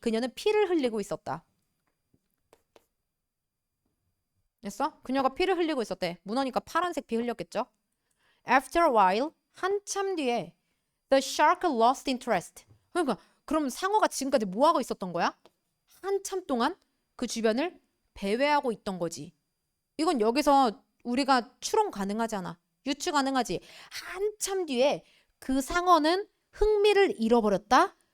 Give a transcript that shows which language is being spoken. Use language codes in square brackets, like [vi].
[ko] 그녀는 피를 흘리고 있었다. 됐어? 그녀가 피를 흘리고 있었대. 문어니까 파란색 피 흘렸겠죠? [en] After a while, [ko] 한참 뒤에 [en] the shark lost interest. [ko] 그러니까 그럼 상어가 지금까지 뭐 하고 있었던 거야? 한참 동안 그 주변을 배회하고 있던 거지. 이건 여기서 우리가 추론 가능하잖아. 유추 가능하지. 한참 뒤에 그 상어는 흥미를 잃어버렸다.